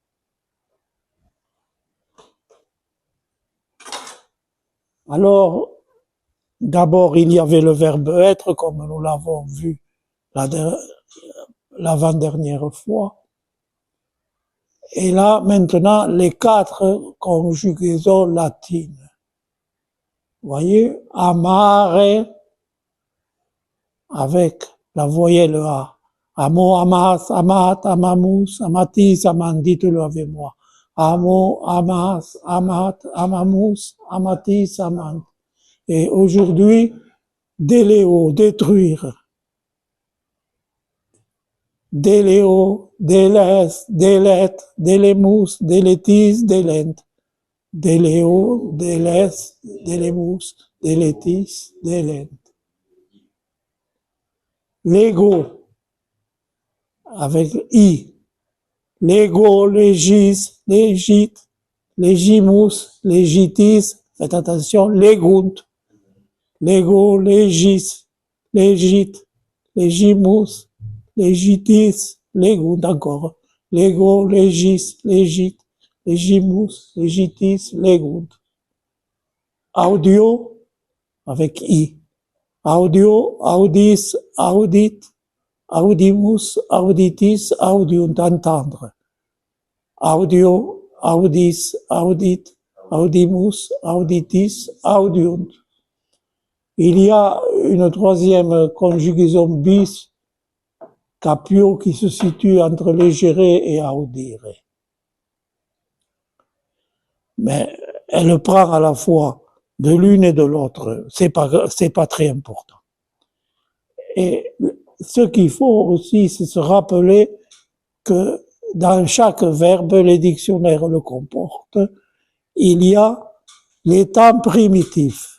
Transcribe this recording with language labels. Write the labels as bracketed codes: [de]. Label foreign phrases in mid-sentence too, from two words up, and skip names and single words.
[fr] Alors, d'abord, il y avait le verbe être, comme nous l'avons vu l'avant-dernière fois. Et là, maintenant, les 4 conjugaisons latines. Vous voyez, amare, avec la voyelle A. [la] Amo, amas, amat, amamus, amatis, amant, [fr] dites-le avec moi. [la] Amo, amas, amat, amamus, amatis, amant. [fr] Et aujourd'hui, déléo, détruire. [la] Déléo, délès, délète, délémous, délétis, délente. Déléo, délès, délémous, délétis, délente. [fr] Légo, avec I. [la] Légo, légis, légite, légimus, légitis, [fr] faites attention, [la] légunt. Légo, légis, légite, légimus, légitis, légunt encore. Légo, légis, légite, légimus, légitis, légunt. [fr] Audio, avec I. [la] Audio, audis, audit, audimus, auditis, audiunt, entendre. Audio, audis, audit, audimus, auditis, audiunt. [fr] Il y a une troisième conjugaison bis, capio, qui se situe entre légere et audire. Mais elle prend à la fois de l'une et de l'autre. C'est pas très important. Et ce qu'il faut aussi, c'est se rappeler que dans chaque verbe, les dictionnaires le comportent, il y a les temps primitifs.